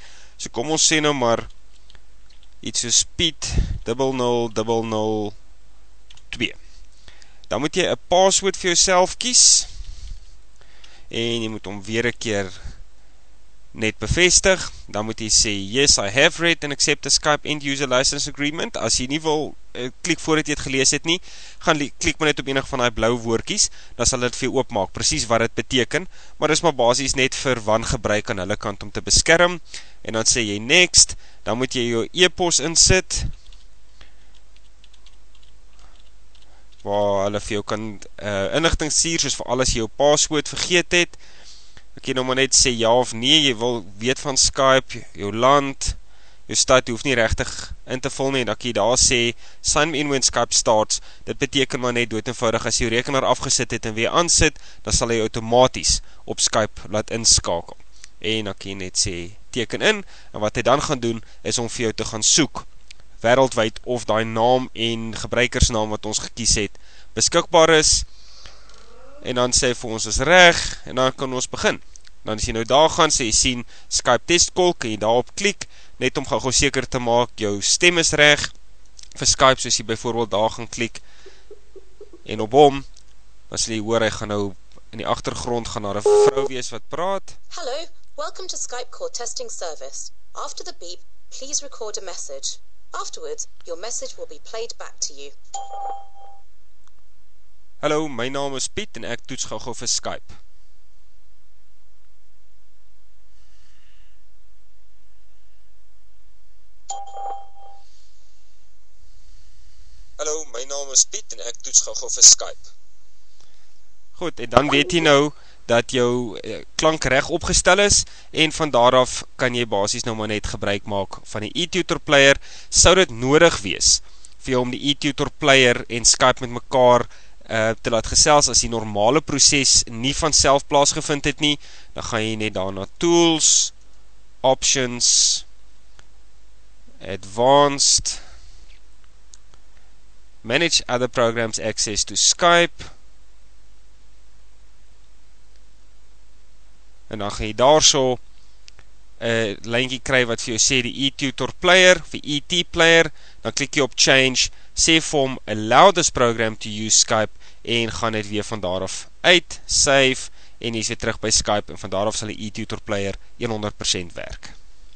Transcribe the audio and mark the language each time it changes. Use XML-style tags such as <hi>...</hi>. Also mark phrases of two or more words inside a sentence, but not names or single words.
<af>So kom ons sê nou maar iets so Speed 00002. Dan moet jy 'n password vir jouself kies en jy moet hom weer 'n keer net bevestig. Dan moet jy sê</af> <en>yes, I have read and accept the Skype end user license agreement.</en> <af>As jy nie wil klik voordat jy het gelees het nie, gaan klik maar net op enig van die blou woordjies, dan sal dit vir jou oopmaak, presies wat dit beteken, maar dis maar basies net vir wangebruik aan hulle kant om te beskerm, en dan sê jy next, dan moet jy jou e-pos insit, waar hulle vir jou kan inligting stuur, soos vir alles jy jou password vergeet het. Ek kan nou maar net sê ja of nee, jy wil weet van Skype, jou land, jou stad, jy hoef nie regtig in te vul nie, en dan kan jy daar sê,</af> <en>sign me in when Skype starts.</en> <af>Dit beteken maar net dood eenvoudig, as jy jou rekenaar afgesit het en weer aansit, dan sal hy outomaties op Skype laat inskakel. En dan kan jy net sê, teken in, en wat hy dan gaan doen, is om vir jou te gaan soek, wêreldwyd of daai naam en gebruikersnaam wat ons gekies het, beskikbaar is, en dan sê vir ons is reg, en dan kan ons begin. Dan as jy nou daar gaan, sê jy sien</af> <en>Skype test call,</en> <af>kan jy daarop klik, net om gou seker te maak, jou stem is reg, vir Skype, soos jy byvoorbeeld daar gaan klik, en op hom, dan sê jy hoor, hy gaan nou in die agtergrond gaan daar 'n vrou wees wat praat.</af> <en>Hello, welcome to Skype call testing service. After the beep, please record a message. Afterwards, your message will be played back to you.</en> <af>Hallo, my naam is Piet en ek toets gou vir Skype. Hallo, my naam is Piet en ek toets gou vir Skype. Goed, en dan weet jy nou dat jou klank reg opgestel is en van daaraf kan jy basies nou maar net gebruik maak van die eTutor player. Sou dit nodig wees vir jou om die eTutor player en Skype met mekaar te laat gesels as die normale proses nie van self plaasgevind het nie, dan gaan jy net daar na Tools, Options,</af> <en>Advanced, Manage other programs access to Skype,</en> <af>en dan gaan jy daar so 'n lyntjie kry wat vir jou sê die eTutor player, vir ET player, dan klik jy op Change, sê vir hom</af> <en>allow this program to use Skype,</en> <af>en gaan dit weer van daaraf uit, save, en jy is weer terug by Skype, en van daaraf sal die eTutor player 100% werk.</af>